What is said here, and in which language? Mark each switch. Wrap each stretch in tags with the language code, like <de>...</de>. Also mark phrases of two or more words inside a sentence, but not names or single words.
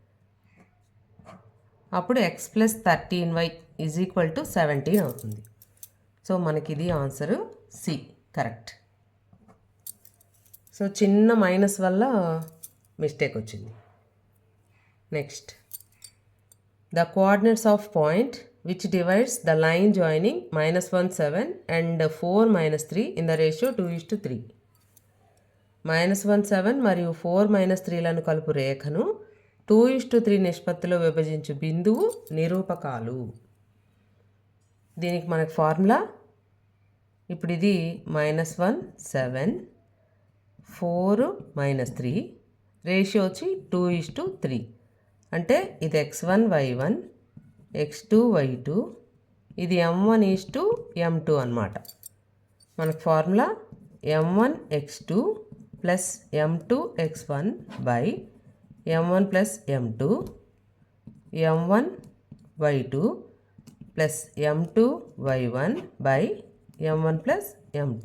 <en>అప్పుడు x plus 13y is equal to 17 అవుతుంది.</en> <te>సో మనకి ఇది ఆన్సరు</te> <en>C correct.</en> <te>సో చిన్న మైనస్ వల్ల మిస్టేక్ వచ్చింది.</te> <en>next, the coordinates of point which divides the line joining -1 7 and 4 3 in the ratio 2:3.</en> <te>-1 7 మరియు 4 3లను కలుపు రేఖను 2:3 నిష్పత్తిలో విభజించు బిందువు నిరూపకాలు. దీనికి మనకు ఫార్ములా ఇప్పుడు ఇది -1 7 4 3 రేషియో వచ్చి 2:3 అంటే ఇది x1 y1 x2 y2 ఇది m1:m2 అన్నమాట.</te> <en>మనకు formula m1 x2 plus m2 x1 by m1 plus m2 m1 y2 plus m2 y1 by m1 plus m2.</en>